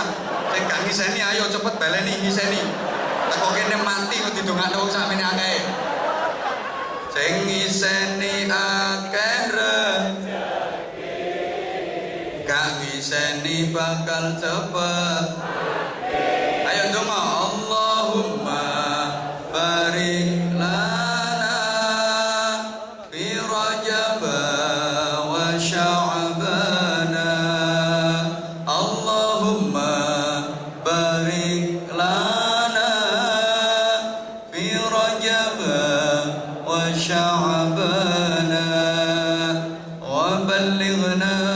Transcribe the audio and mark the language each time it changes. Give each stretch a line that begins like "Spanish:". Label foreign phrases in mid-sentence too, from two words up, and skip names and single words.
Javanese: Sing gak ngiseni ayo cepet baleni ngiseni. Kok kene mati kok didongakno wong sakmene akeh. Sing ngiseni akeh rezeki. Gak ngiseni bakal cepet mati. Ayo donga
Arabic: اللهم بارك لنا في رجب وشعبان. اللهم بارك لنا في رجب وشعبان وبلغنا